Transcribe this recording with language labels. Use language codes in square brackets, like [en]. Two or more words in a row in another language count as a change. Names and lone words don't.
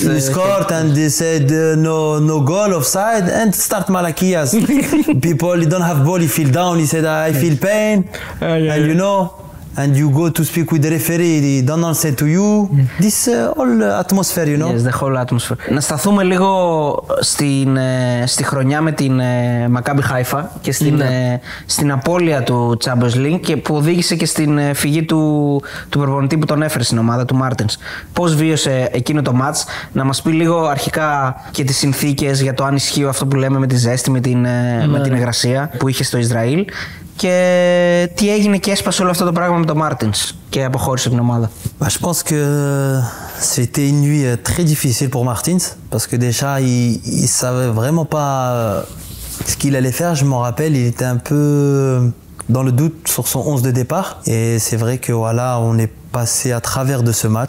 [en] you scored, and they said no goal, offside, and start Malakias. People don't have ball, he feel down, he said I feel pain, and you know. And you go to speak with the referee, he don't answer to you. This whole atmosphere, you know. Yes, the whole atmosphere. [el] Να σταθούμε λίγο στη χρονιά με την Μακάμπι Χάιφα και στην απώλεια του Champions League και που οδήγησε και στην φυγή του προπονητή που τον έφερε στην ομάδα, του Μάρτινς. Πώς βίωσε εκείνο το μάτς, να μας πει λίγο αρχικά και τις συνθήκες για το αν ισχύει αυτό που λέμε με τη ζέστη, με την υγρασία που είχε στο Ισραήλ. Και τι έγινε και έσπασε όλο αυτό το πράγμα με τον Μάρτινς και αποχώρησε την ομάδα. [fr] Je pense que c'était une nuit très difficile pour Martins parce que déjà il savait vraiment pas ce qu'il allait faire. Je m'en rappelle, il était un peu dans le doute sur son 11 de départ et c'est vrai que voilà, on est passé à travers de ce match.